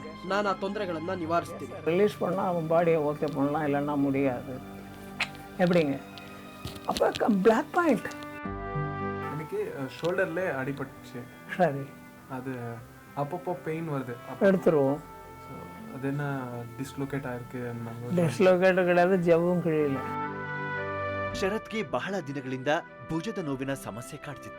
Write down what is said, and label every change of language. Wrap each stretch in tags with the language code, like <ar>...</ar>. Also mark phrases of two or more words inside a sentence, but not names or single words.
<kn>ನಾನು ಆ ತೊಂದರೆಗಳನ್ನ ನಿವಾರಿಸ್ತೀನಿ.</kn> <ta>ரிலீஸ் பண்ணால் அவன் பாடியை ஓகே பண்ணலாம், இல்லைன்னா முடியாது. எப்படிங்க? அப்போ</ta> <en>black point</en> <ta>எனக்கு ஷோல்டர்ல அடிபட்டுச்சு. சரி, அது அப்பப்போ பெயின் வருது. எடுத்துருவோம். அது என்ன டிஸ்லோகேட் ஆயிருக்கு. ಡಿಸ್ಲೊಕೇಟ್ கிடையாது, ಜವ್வும் கிழியல.</ta> <kn>ಶರತ್ಗೆ ಬಹಳ ದಿನಗಳಿಂದ ಭುಜದ ನೋವಿನ ಸಮಸ್ಯೆ ಕಾಡ್ತಿತ್ತು.</kn>